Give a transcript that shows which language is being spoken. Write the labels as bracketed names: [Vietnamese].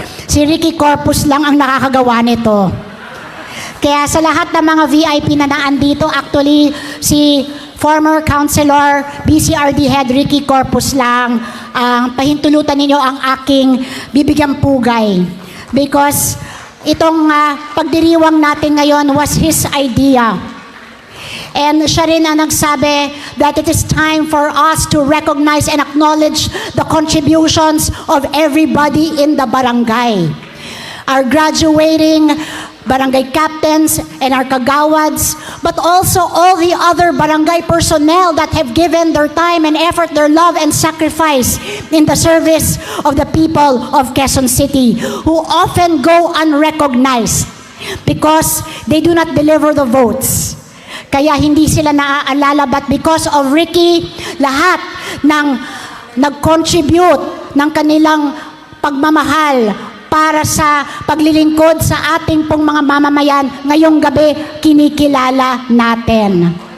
[Filipino] Si Ricky Corpus lang ang nakakagawa nito. Kaya sa lahat ng mga VIP na naandito, actually, si former Councilor BCRD Head Ricky Corpus lang ang pahintulutan ninyo ang aking bibigyang pugay. [English] Because [Filipino] itong pagdiriwang natin ngayon [English] was his idea. And [Filipino] siya rin ang nagsabi [English] that it is time for us to recognize and acknowledge the contributions of everybody in the barangay. Our graduating barangay captains and our kagawads, but also all the other barangay personnel that have given their time and effort, their love and sacrifice in the service of the people of Quezon City, who often go unrecognized because they do not deliver the votes. [Filipino] Kaya hindi sila naaalala, [English] but because of Ricky, [Filipino] lahat ng nag-contribute ng kanilang pagmamahal para sa paglilingkod sa ating pong mga mamamayan, ngayong gabi kinikilala natin.